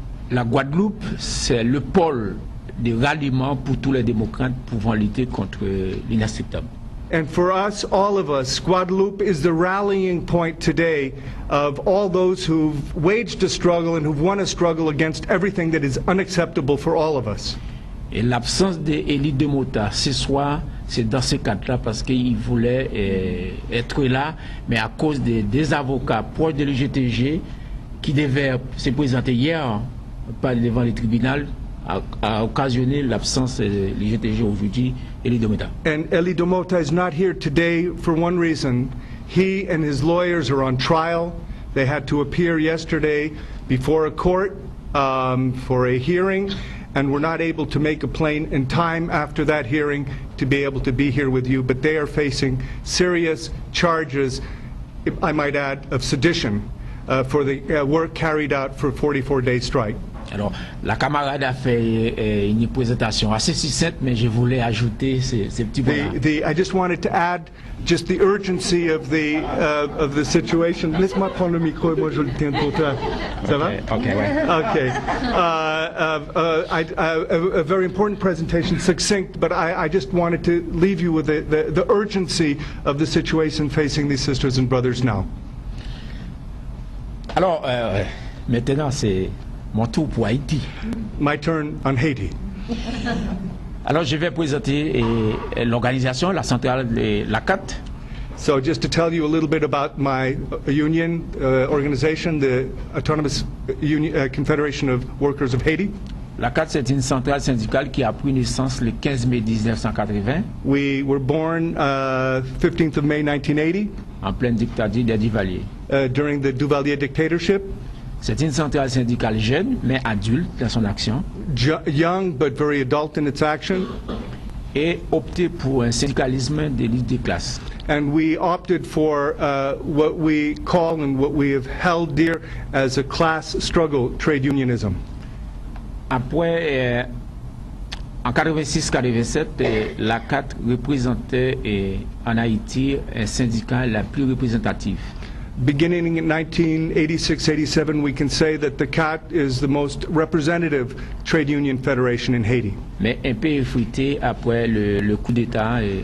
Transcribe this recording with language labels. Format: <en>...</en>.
<fr>La Guadeloupe, c'est le pôle de ralliement pour tous les démocrates pouvant lutter contre l'inacceptable.</fr> <en>And for us, all of us, Guadeloupe is the rallying point today of all those who've waged a struggle and who've won a struggle against everything that is unacceptable for all of us.</en> <fr>Et l'absence d'Élie de Mota ce soir, c'est dans ce cadre-là parce qu'il voulait être là, mais à cause des avocats proches de l'UGTG qui devaient se présenter hier devant le tribunal, a occasionné l'absence de l'UGTG aujourd'hui, Élie de Mota.</fr> <en>And Elie Domota is not here today for one reason. He and his lawyers are on trial. They had to appear yesterday before a court for a hearing, and were not able to make a plane in time after that hearing to be able to be here with you. But they are facing serious charges, I might add, of sedition for the work carried out for a 44-day strike.</en> <fr>Alors, la camarade a fait une présentation assez succincte, mais je voulais ajouter ces petits points.</fr> <en>I just wanted to add just the urgency of the situation.</en> <fr>Laisse-moi prendre le micro et moi je le tiens pour toi. Ça va? Okay, ouais.</fr> <en>Okay. A very important presentation, succinct, but I just wanted to leave you with the urgency of the situation facing these sisters and brothers now.</en> <fr>Alors, maintenant, c'est mon tour pour Haïti.</fr> <en>My turn on Haiti.</en> <fr>Alors, je vais présenter l'organisation, la centrale de la CAT.</fr> <en>So just to tell you a little bit about my union organization, the Autonomous Confederation of Workers of Haiti.</en> <fr>La CAT, c'est une centrale syndicale qui a pris naissance le 15 mai 1980.</fr> <en>We were born 15th of May 1980</en> <fr>en pleine dictature des Duvalier.</fr> <en>During the Duvalier dictatorship.</en> <fr>C'est une centrale syndicale jeune, mais adulte dans son action.</fr> <en>Young but very adult in its action.</en> <fr>Et opté pour un syndicalisme de lutte des classes.</fr> <en>And we opted for what we call and what we have held dear as a class struggle, trade unionism.</en> <fr>Après, en 86-87, la CAT représentait en Haïti un syndicat la plus représentative.</fr> <en>Beginning in 1986-87, we can say that the CAT is the most representative trade union federation in Haiti.</en> <fr>Mais un peu effrité après le coup d'État.</fr>